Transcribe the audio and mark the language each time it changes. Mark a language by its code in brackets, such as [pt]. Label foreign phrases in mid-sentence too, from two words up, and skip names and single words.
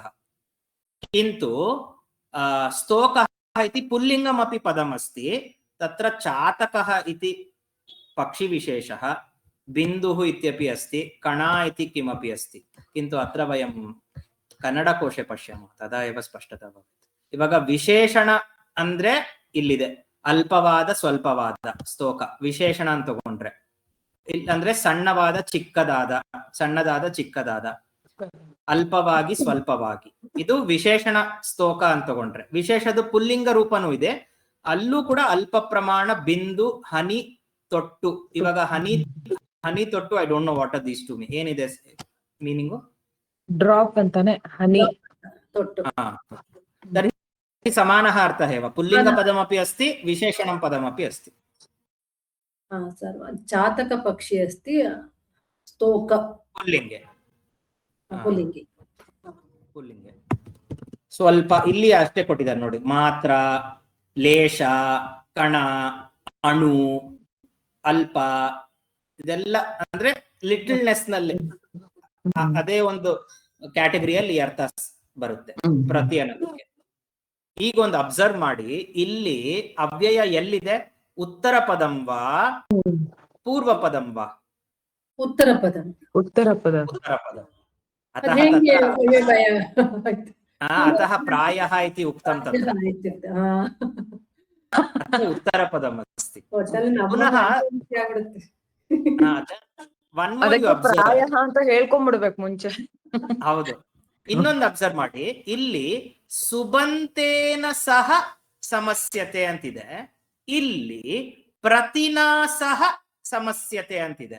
[sa] किन्तु स्तोकः इति पुल्लिङ्गमपि पदमस्ति, तत्र चातकः इति पक्षिविशेषः, बिन्दुः इत्यपि अस्ति, कणा इति किमपि अस्ति। किन्तु अत्र वयं कन्नडकोशे पश्यामः, तदा एव स्पष्टता भवति। [kn] ಇವಾಗ ವಿಶೇಷಣ ಅಂದ್ರೆ ಇಲ್ಲಿದೆ, ಅಲ್ಪವಾದ ಸ್ವಲ್ಪವಾದ ಸ್ತೋಕ ವಿಶೇಷಣ ಅಂತ ತಗೊಂಡ್ರೆ, ಅಂದ್ರೆ ಸಣ್ಣವಾದ ಚಿಕ್ಕದಾದ, ಸಣ್ಣದಾದ ಚಿಕ್ಕದಾದ, ಅಲ್ಪವಾಗಿ ಸ್ವಲ್ಪವಾಗಿ, ಇದು ವಿಶೇಷಣ ಸ್ತೋಕ ಅಂತ ತಗೊಂಡ್ರೆ. ವಿಶೇಷದ ಪುಲ್ಲಿಂಗ ರೂಪನೂ ಇದೆ, ಅಲ್ಲೂ ಕೂಡ ಅಲ್ಪ ಪ್ರಮಾಣ ಬಿಂದು ಹನಿ ತೊಟ್ಟು. ಇವಾಗ ಹನಿ ತೊಟ್ಟು, [en] I don't know what are these to me, [kn] ಏನಿದೆ ಮೀನಿಂಗು? ಡ್ರಾಪ್ ಅಂತಾನೆ, ಹನಿ ತೊಟ್ಟು. [sa] तर्हि समानः अर्थः एव, पुल्लिङ्गपदमपि अस्ति विशेषणं पदमपि अस्ति। चातक पक्षी अस्ति, स्तोक पुल्लिङ्गे पुल्लिङ्गे [kn] पुल्लिङ्गे ಸ್ವಲ್ಪ ಇಲ್ಲಿ ಅಷ್ಟೇ ಕೊಟ್ಟಿದ್ದಾರೆ ನೋಡಿ, ಮಾತ್ರ, ಲೇಷ, ಕಣ, ಅಣು, ಅಲ್ಪ, ಇದೆಲ್ಲ ಅಂದ್ರೆ ಲಿಟಲ್ನೆಸ್ ನಲ್ಲಿ ಅದೇ ಒಂದು ಕ್ಯಾಟಗರಿಯಲ್ಲಿ ಅರ್ಥ ಬರುತ್ತೆ ಪ್ರತಿ ಅನ್ನೋದಕ್ಕೆ. ಈಗ ಒಂದು ಅಬ್ಸರ್ವ್ ಮಾಡಿ, ಇಲ್ಲಿ ಅವ್ಯಯ ಎಲ್ಲಿದೆ? [sa] ಉತ್ತರ ಪದಂವಾ ಪೂರ್ವ ಪದಂವಾ? [kn] ಉತ್ತರ ಪದ. ಉತ್ತರ ಪದ. ಉತ್ತರ ಪದ. [sa] ಅತಃ ಪ್ರಾಯಃ ಇತಿ ಉಕ್ತಂ ತತ್ರ ಉತ್ತರ ಪದಮಸ್ತಿ. ಪುನಃ [kn] ಪ್ರಾಯಃ ಅಂತ ಹೇಳ್ಕೊಂಡ್ಬಿಡ್ಬೇಕು ಮುಂಚೆ. ಹೌದು. ಇನ್ನೊಂದು ಅಬ್ಸರ್ವ್ ಮಾಡಿ, ಇಲ್ಲಿ [sa] ಸುಬಂತೇನ ಸಹ ಸಮಸ್ಯತೆ [kn] ಅಂತಿದೆ, ಇಲ್ಲಿ [sa] ಪ್ರತಿನಾ ಸಹ ಸಮಸ್ಯತೆ [kn] ಅಂತಿದೆ.